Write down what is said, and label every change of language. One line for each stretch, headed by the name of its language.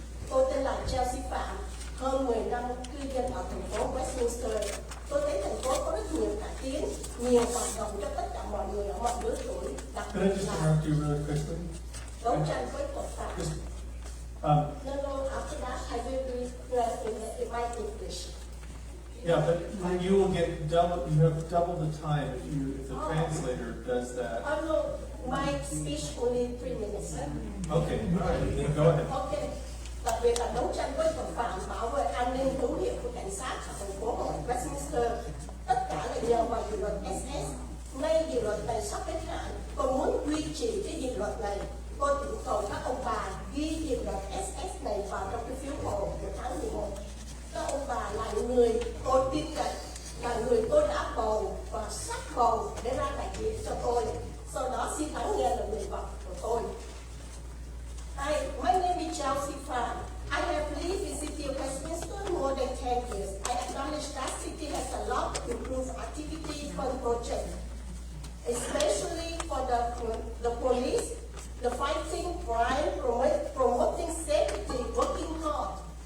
Vietnamese: Tôi tên là Chelsea Phạm, hơn 10 năm cư dân ở thành phố Westminster. Tôi thấy thành phố có rất nhiều cải tiến, nhiều hoạt động cho tất cả mọi người ở mọi lứa tuổi, đặc
English: Can I
Vietnamese: biệt
English: just
Vietnamese: là
English: interrupt you really quickly?
Vietnamese: đấu tranh với tội phạm.
English: No, after that, I will be in my English. Yeah, but you will get double, you have double the time if the translator does that. Oh no, my speech only 3 minutes. Okay, all right, then go ahead. Okay.
Vietnamese: Đặc biệt là đấu tranh với tội phạm, bảo vệ an ninh hữu hiệu của cảnh sát ở thành phố Westminster. Tất cả là nhờ vào dự luật SS. Nay dự luật này sắp hết hạn, tôi muốn duy trì cái dự luật này. Tôi thỉnh cầu các ông bà ghi dự luật SS này vào trong cái phiếu bầu của tháng 11. Các ông bà là người tôi tin cậy, là người tôi đã bầu và sắp bầu để ra đại diện cho tôi. Sau đó xin lắng nghe lời nguyện vọng của tôi.
English: Hi, my name is Chelsea Phạm. I have lived in city of Westminster more than 10 years. I acknowledge that city has a lot to improve activity for the project, especially for the police, the fighting crime, promoting safety, working hard.